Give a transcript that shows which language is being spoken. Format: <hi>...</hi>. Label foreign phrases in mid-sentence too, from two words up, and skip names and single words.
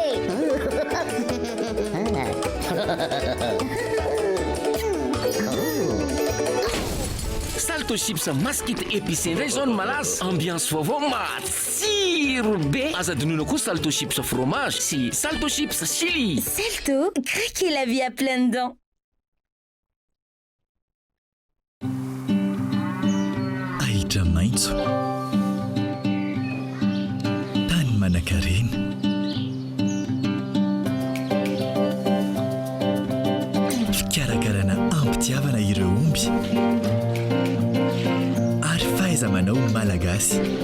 <mg>Salto chips maskita épicé indray zao no malaza ambiance vaovao matsiro be azadinoina koa salto chips fromage sy salto chips chili.</mg> <fr>Salto, craquez la vie à pleines dents.</fr> <mg>Ahitra maitso tany manan-karena fikarakarana ampitiavana ireo omby ary fahaiza-manao malagasy.</mg>